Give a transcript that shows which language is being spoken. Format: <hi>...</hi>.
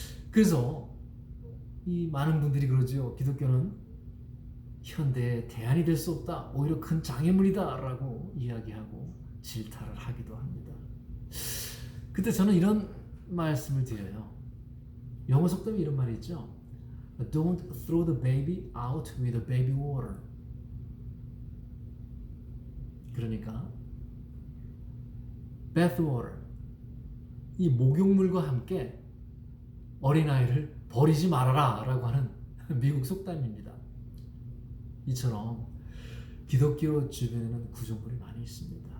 <ko>그래서 이 많은 분들이 그러죠. 기독교는 현대의 대안이 될 수 없다. 오히려 큰 장애물이다 라고 이야기하고 질타를 하기도 합니다. 그때 저는 이런 말씀을 드려요. 영어 속담에 이런 말이 있죠.</ko> <en>Don't throw the baby out with the baby water.</en> <ko>그러니까 bath water, 이 목욕물과 함께 어린아이를 버리지 말아라 라고 하는 미국 속담입니다. 이처럼 기독교 주변에는 구정물이 많이 있습니다.</ko>